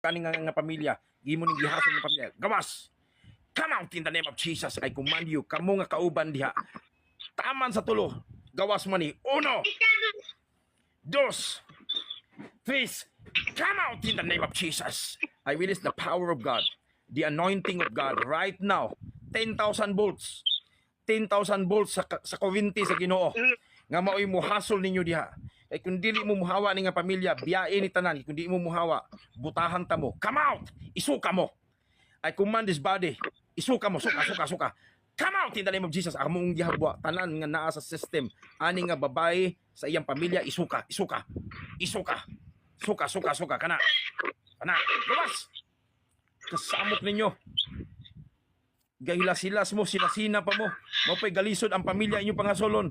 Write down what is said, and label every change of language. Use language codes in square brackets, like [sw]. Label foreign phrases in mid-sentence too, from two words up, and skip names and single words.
[ceb] kaning nga pamilya, gimo ning gihason nga pamilya. Gawas. [en] Come out in the name of Jesus. I command you, [ceb] kamo nga kauban diha. Taman sa tulo. Gawas man ni. 1, 2, 3. [en] Come out in the name of Jesus. I release the power of God, the anointing of God right now. 10,000 volts. [ceb] 10,000 volts sa kuwinti sa Ginoo. Nga maoy muhasol ninyo diha. Ay kung dili mo muhawa ni nga pamilya, biyain ni tanan. Kung di mo muhawa, butahan ta mo. [en] Come out! [ceb] Isuka mo. [en] I command this body. [ceb] Isuka mo. [en] Suka. Come out in the name of Jesus. [ceb] Among gihabwa tanan nga naa sa system. Ani nga babae sa iyang pamilya, isuka. Suka. Kana. Lumas! Kasamok ninyo. Gahilas-hilas mo, sinasina pa mo. Mapay galisod ang pamilya inyong pangasolon.